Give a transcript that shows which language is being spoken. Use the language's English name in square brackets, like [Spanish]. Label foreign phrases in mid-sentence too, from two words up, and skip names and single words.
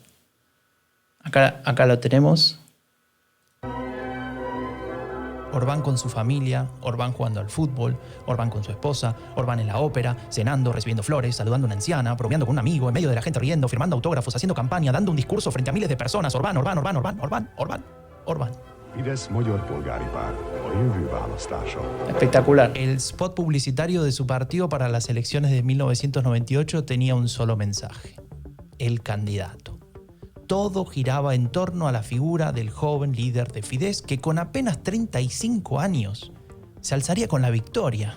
[Spanish] Acá lo tenemos. Orbán con su familia, Orbán jugando al fútbol, Orbán con su esposa, Orbán en la ópera, cenando, recibiendo flores, saludando a una anciana, bromeando con un amigo, en medio de la gente riendo, firmando autógrafos, haciendo campaña, dando un discurso frente a miles de personas. Orbán, Orbán, Orbán, Orbán, Orbán, Orbán, Orbán. [Hungarian] Fidesz Magyar Polgári Párt a jövő választása. [Spanish] Espectacular. El spot publicitario de su partido para las elecciones de 1998 tenía un solo mensaje: el candidato. Todo giraba en torno a la figura del joven líder de Fidesz que con apenas 35 años se alzaría con la victoria.